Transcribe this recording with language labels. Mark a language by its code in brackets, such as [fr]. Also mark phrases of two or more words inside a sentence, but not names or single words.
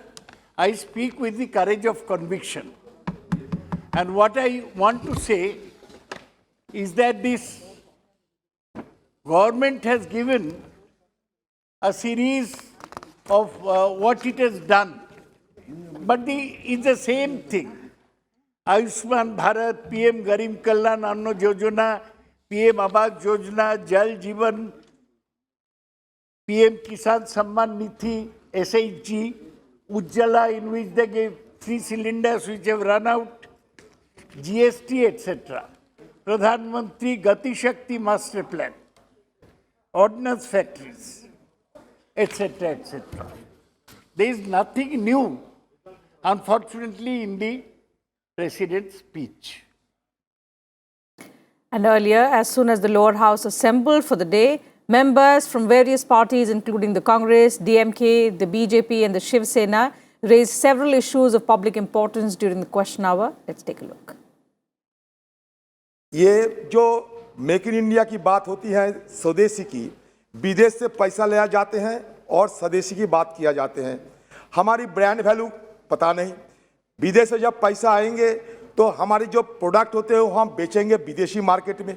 [en] I speak with the courage of conviction. And what I want to say is that this government has given a series of what it has done. But it's the same thing. Ayushman Bharat, PM Garib Kalyan Anna Yojana, PM Awas Yojana, Jal Jeevan, PM Kisan Samman Nidhi, SHG, Ujjala, in which they gave 3 cylinders which have run out, GST, etc. Pradhan Mantri Gati Shakti Master Plan, ordnance factories, etc., etc. There is nothing new, unfortunately, in the President's speech. And earlier, as soon as the lower house assembled for the day, members from various parties, including the Congress, DMK, the BJP and the Shiv Sena, raised several issues of public importance during the question hour. Let's take a look. [hi] ये जो मेक इन इंडिया की बात होती है स्वदेशी की, विदेश से पैसा ले जाते हैं और स्वदेशी की बात किया जाते हैं. हमारी [en] brand value [hi] पता नहीं. विदेश से जब पैसा आएंगे तो हमारे जो प्रोडक्ट होते हैं वो हम बेचेंगे विदेशी मार्केट में.